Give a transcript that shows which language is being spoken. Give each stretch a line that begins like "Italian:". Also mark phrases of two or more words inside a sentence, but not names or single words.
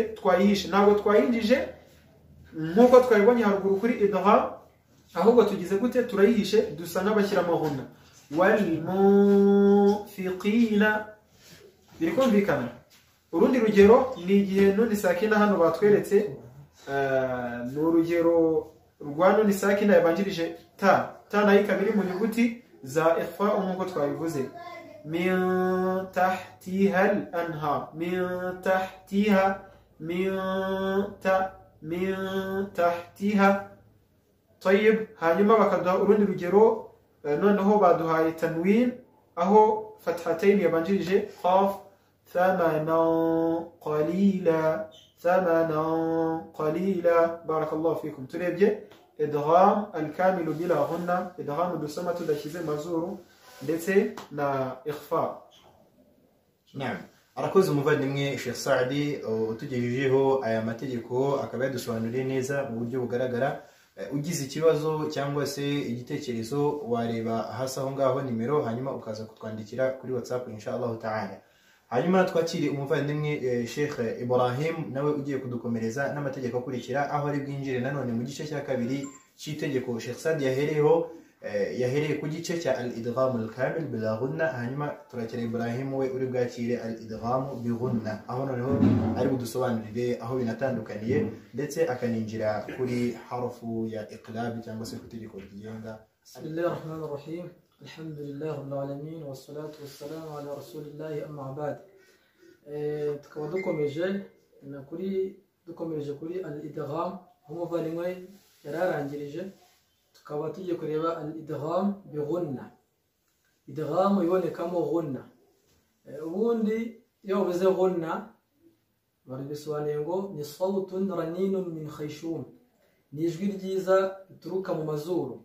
Kinyarwanda: Twayihishe, ntabwo twayinjije nk'uko twabibonye haruguru kuri idgham, ahubwo tugize gute? Turayihishe, dusa n'abashyiramo ghunna.
Arabic: والمنفقين,
Kinyarwanda: biri kumvikana? Urundi rugero ni igihe
Arabic: نون ساكنة
Kinyarwanda: hano batweretse, ni urugero rwa
Arabic: نون ساكنة
Kinyarwanda: yabanjirije ta. Ta nayo ikaba iri mu nyuguti za ikhfa nk'uko twabivuze.
Arabic: من تحتها الأنهار، من تحتها، من تحتها.
Kinyarwanda: Tayyib, hanyuma bakaduha urundi rugero, noneho baduhaye tanwin aho fathatayn yabanjirije qaf,
Arabic: ثمنا قليلا. بارك الله فيكم.
Kinyarwanda: Turebye
Arabic: الإدغام الكامل بلا غنة,
Kinyarwanda: idgham dusoma tudashyize mazuru, ndetse na ikhfa. Naam. Arakoze umuvandimwe Sheikh Saadi utugejejeho aya mategeko, akaba yadusobanuriye neza mu buryo bugaragara. Ugize ikibazo cyangwa se igitekerezo wareba hasi aho ngaho nimero, hanyuma ukaza kutwandikira kuri WhatsApp
Arabic: إن شاء الله تعالى.
Kinyarwanda: Hanyuma twakiri umuvandimwe Sheikh Ibrahim, nawe ugiye kudukomereza n'amategeko akurikira, aho ari bwinjire nanone mu gice cya kabiri cy'itegeko Sheikh Saadi yahereye ku gice cya
Arabic: الإدغام الكامل بلا غنة,
Kinyarwanda: hanyuma turakira Ibrahim we uri bwakire
Arabic: الإدغام بغنة,
Kinyarwanda: aho noneho ari budusobanurire aho binatandukaniye, ndetse akaninjira kuri harfu ya iqlab cyangwa se ku itegeko ryigenga.
Arabic: بسم الله الرحمن الرحيم. الحمد لله رب العالمين، والصلاة والسلام على رسول الله، أما بعد.
Kinyarwanda: Tukaba dukomeje kuri al-idgham, umuvandimwe yararangirije, tukaba tugiye kureba
Arabic: الإدغام بغنة.
Kinyarwanda: Idgham ibonekamo ghunna. Ubundi iyo uvuze ghunna baribisobanuye ngo ni
Arabic: صوت رنان من الخيشوم,
Kinyarwanda: ni ijwi ryiza rituruka mu mazuru.